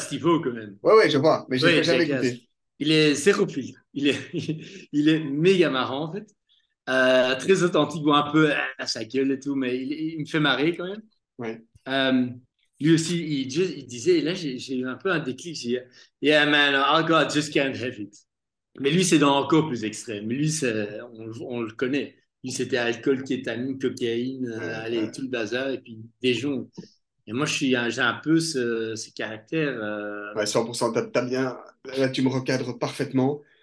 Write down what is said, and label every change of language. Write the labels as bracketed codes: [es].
[fr] Steve-O quand même. Ouais, ouais, je vois, mais j'ai Ouais, jamais Jackass. écouté. Il est zéro filtre. Il est méga marrant, en fait. Très authentique, bon, un peu à sa gueule et tout, mais il me fait marrer quand même. Ouais. Euh, Lui aussi, il disait, et là, j'ai eu un peu un déclic. J'ai dit, [en] Yeah, man, alcohol, I just can't have it. [fr] Mais lui, c'est dans encore plus extrême. Lui, on le connaît. Lui, c'était alcool, kétamine, cocaïne, allez, tout le bazar, et puis des jours. Et moi, j'ai un peu ce caractère. Ouais, 100%, t'as bien, là tu me recadres parfaitement.